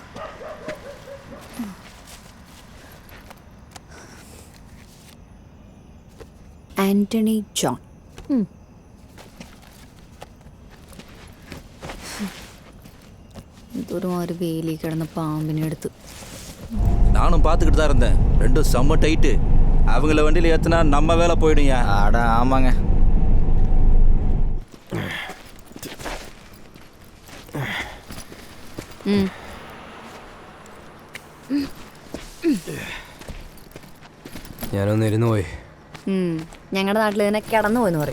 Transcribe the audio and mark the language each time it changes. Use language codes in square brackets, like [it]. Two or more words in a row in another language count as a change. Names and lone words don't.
[ml] ആന്റണി ജോൺ. ഇതൊരുമാതിരി വേലി കിടന്ന പാമ്പിനെ എടുത്ത്. [ta] நானும் பார்த்துக்கிட்டு தான் இருந்தேன். ரெண்டும் செம்ம டைட்டு. அவங்கள வண்டியில் ஏற்றினா நம்ம வேலை போயிடுங்க. [ml] ആടാ ആമാങ്ങ. ഞാനൊന്ന് ഇരുന്ന് പോയി. ഞങ്ങളുടെ നാട്ടിൽ ഇതിനെ കിടന്നു പോയെന്ന് പറയും.